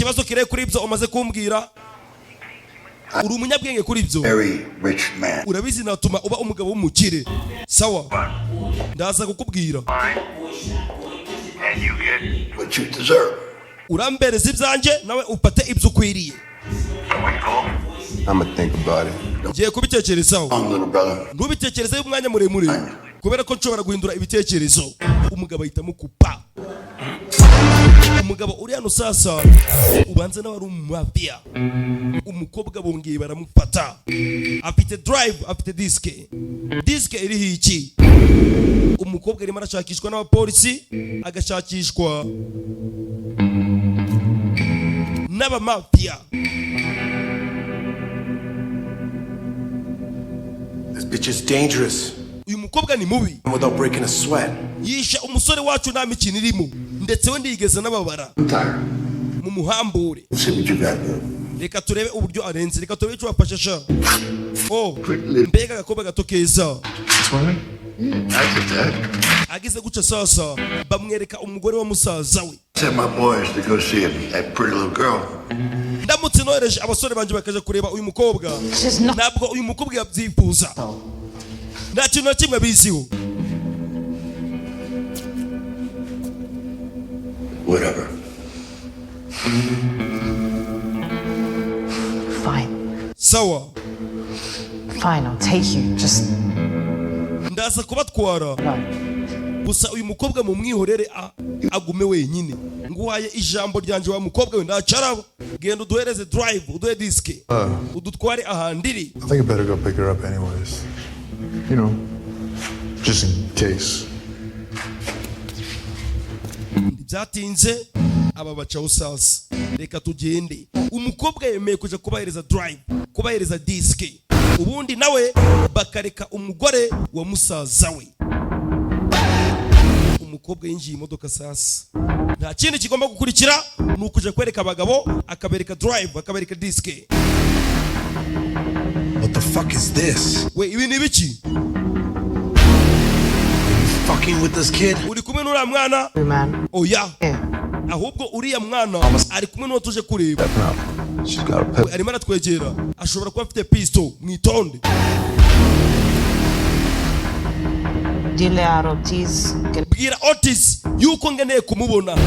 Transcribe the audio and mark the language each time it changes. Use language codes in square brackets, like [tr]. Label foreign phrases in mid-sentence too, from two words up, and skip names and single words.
[rw] Ikibazo kire kuri ibyo umaze kumbwira. Uri umunyabwenge kuri ibyo. [en] Very rich man. [rw] Urabizi natuma uba umugabo w'umukire. Sawa. Ndaza kukubwira. [en] And you get what you deserve. [rw] Urambereza ibyanje nawe upate ibyo ukwiriye. [en] I'ma think about it. [rw] Ngiye kubitekerezaho. Ntubitekerezeho umwanya muremure kubera ko nshobora guhindura ibitekerezo. Umugabo ahitamo kupa. Umugabo uri hano sasa ubanze nawe ari umwapia. Umukobwa bongeye baramufata. Afite drive, afite diske. Diske iri hiki. Umukobwa arimo arashakishwa n'abapolisi, agashakishwa n'abamafia. [en] This bitch is dangerous. [rw] Uyu mukobwa ni mubi. [en] Without breaking a sweat. [rw] Yisha umusore wacu nta mikino irimo ndetse we ndigeze n'ababara. Mu muhambure. Reka turebe uburyo arenze. Reka turebe icyo bafashasha. Oh, mbega agakobwa gato keza. Agize guca sasa bamwereka umugore wa musaza we. [en] Send my boys to go see that pretty little girl. [rw] Ndamutse nohereje abasore banje bakaje kureba uyu mukobwa. Ntabwo uyu mukobwa yabyifuza. Nta kintu na kimwe biziho. [en] Whatever. Fine. [rw] Sawa. [en] Fine, I'll take you. Just [rw] ndaza kubatwara. Gusa uyu mukobwa mu mwihorere agume wenyine. Nguhaye ijambo ryanje wa mukobwa we ndacarabo. Genda uduhereze drive, uduhe diske. Udutware ahandiri. [en] I think I better go pick her up anyways. You know, just in case. [rw] Byatinze aba bacaho sasa. Reka tugende. Umukobwa yemeye kuja kubahereza drive, kubahereza diske. Ubundi nawe bakareka umugore wa musaza we. Umukobwa yinjiye imodoka sasa. Nta kindi kigomba gukurikira nukuja kwereka abagabo, akabereka drive, akabereka diske. [en] What the fuck is this? [rw] We ibi ni biki? [en] Fucking with this kid? [rw] Uri kumwe n'uriya mwana? [en] man. [rw] Oya. Ahubwo uriya mwana ari kumwe n'uwo tuje kureba. Arimo aratwegera. Ashobora kuba afite pistol mwitonde. Bwira Otis yuko ngeneye kumubona.